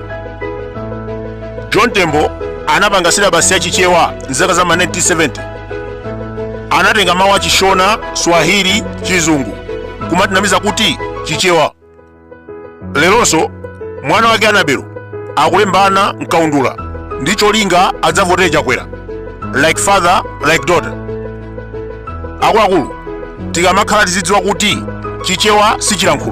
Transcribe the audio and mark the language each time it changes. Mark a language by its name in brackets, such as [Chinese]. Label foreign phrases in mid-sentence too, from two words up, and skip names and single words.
[Nyanja] John Tembo anapanga silabasi ya chichewa mzaka za 1970. Anatenga mawu a Chishona, Swahili, Chizungu kumatinamiza kuti chichewa. Leronso mwana wake Anabelo akulembana mkaundula ndi cholinga adzavotere chakwera, [English] like father like daughter. [Nyanja] Akuluakulu tikamakhala tizidziwa kuti chichewa si chilankhulo.